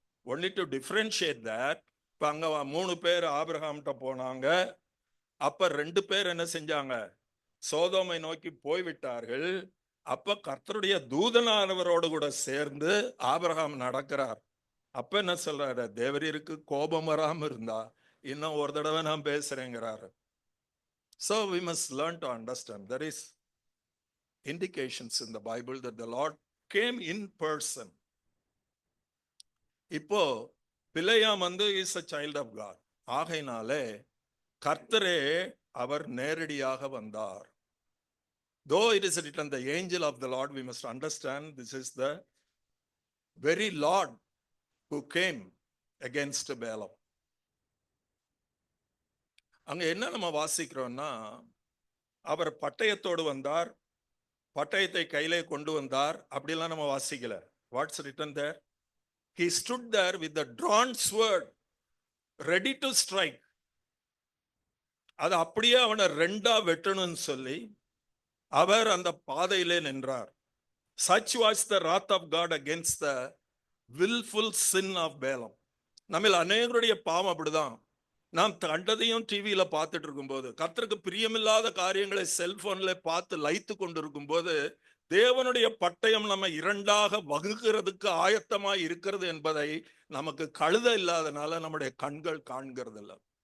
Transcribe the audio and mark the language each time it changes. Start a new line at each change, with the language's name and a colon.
English: Only to differentiate that.
Tamil: இப்ப அங்க 3 பேர் ஆபிரகாம்கிட்ட போனாங்க. அப்ப 2 பேர் என்ன செஞ்சாங்க? சோதோமை நோக்கி போய்விட்டார்கள். அப்ப கர்த்தருடைய தூதனானவரோடு கூட சேர்ந்து ஆபிரகாம் நடக்கிறார். அப்ப என்ன சொல்றாரு? தேவரீருக்கு கோபம் வராம இருந்தா இன்னும் ஒரு தடவை நான் பேசுறேங்கிறாரு.
English: So we must learn to understand. There is indications in the Bible that the Lord came in person.
Tamil: இப்போ
English: Balaam is a child of God.
Tamil: ஆகையினாலே கர்த்தரே அவர் நேரடியாக வந்தார்.
English: Though it is written the angel of the Lord, we must understand this is the very Lord who came against Balaam.
Tamil: அங்க என்ன நம்ம வாசிக்கிறோம்னா, அவர் பட்டயத்தோடு வந்தார், பட்டயத்தை கையிலே கொண்டு வந்தார், அப்படிலாம் நம்ம வாசிக்கல.
English: What's written there? He stood there with the drawn sword ready to strike.
Tamil: அது அப்படியே அவனை ரெண்டா வெட்டணும்னு சொல்லி அவர் அந்த பாதையிலே நின்றார்.
English: Such was the wrath of God against the willful sin of Balaam.
Tamil: நம்மில் அநேகருடைய பாவம் அப்படிதான். நாம் கண்டதையும் டிவியில பார்த்துட்டு இருக்கும்போது, கர்த்தருக்கு பிரியமில்லாத காரியங்களை செல்போன்ல பார்த்து லைத்து கொண்டிருக்கும் போது, தேவனுடைய பட்டயம் நம்ம இரண்டாக வகுக்கிறதுக்கு ஆயத்தமாய் இருக்கிறது என்பதை நமக்கு கழுத இல்லாதனால நம்முடைய கண்கள் காண்கிறது இல்லை.